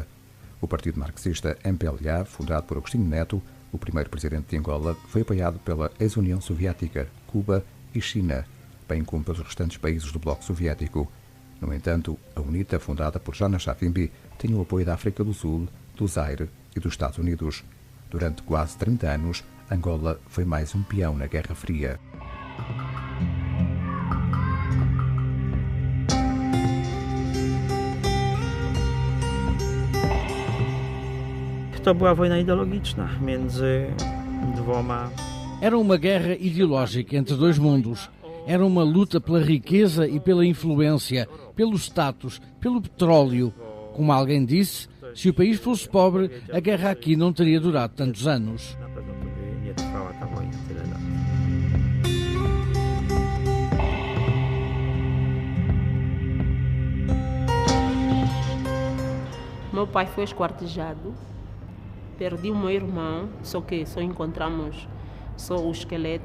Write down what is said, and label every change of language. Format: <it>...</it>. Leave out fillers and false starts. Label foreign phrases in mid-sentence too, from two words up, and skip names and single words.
<pt>O partido marxista MPLA, fundado por Agostinho Neto, o primeiro presidente de Angola, foi apoiado pela ex-União Soviética, Cuba e China, bem como pelos restantes países do bloco soviético. No entanto, a UNITA, fundada por Jonas Savimbi, tinha o apoio da África do Sul, do Zaire e dos Estados Unidos. Durante quase 30 anos, Angola foi mais um peão na Guerra Fria.</pt> <pl>To była wojna ideologiczna między dwoma.</pl> <pt>Era uma guerra ideológica entre dois mundos. Era uma luta pela riqueza e pela influência, pelo status, pelo petróleo. Como alguém disse, se o país fosse pobre, a guerra aqui não teria durado tantos anos.</pt> <pl>Na pewno to by nie trwała ta wojna tyle lat.</pl> <pt>Meu pai foi esquartejado. Perdi o meu irmão, só encontramos só o esqueleto.</pt>